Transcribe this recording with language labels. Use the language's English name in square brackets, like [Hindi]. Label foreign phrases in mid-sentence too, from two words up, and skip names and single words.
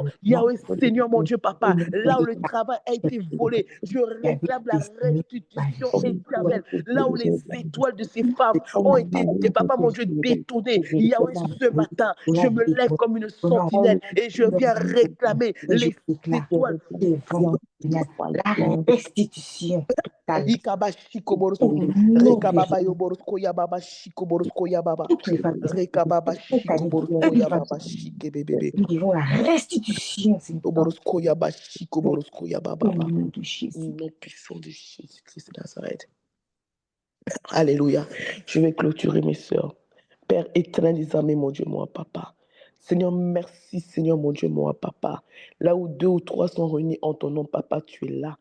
[French] Yahweh, Seigneur mon Dieu, Papa, là où le travail a été volé, je réclame la restitution éternelle. Là où les étoiles de ces femmes ont été, Papa mon Dieu, détournées. Yahweh, ce matin, je me lève comme une sentinelle et je viens réclamer les étoiles. La restitution. Ikabashiko borosko, rekababa yo borosko ya baba shiko borosko ya baba, rekababa shiko borosko ya baba shike bébé, Nous devons la restitution, borosko ya ba shiko borosko ya baba, au nom de Jésus. nom puissant de Jésus-Christ de Nazareth. Alléluia. Je vais clôturer mes sœurs. Père éternel des armées, mon Dieu, mon papa. Seigneur, merci, Seigneur, mon Dieu, mon papa. Là où 2 ou 3 sont réunis en ton nom, papa, tu es là.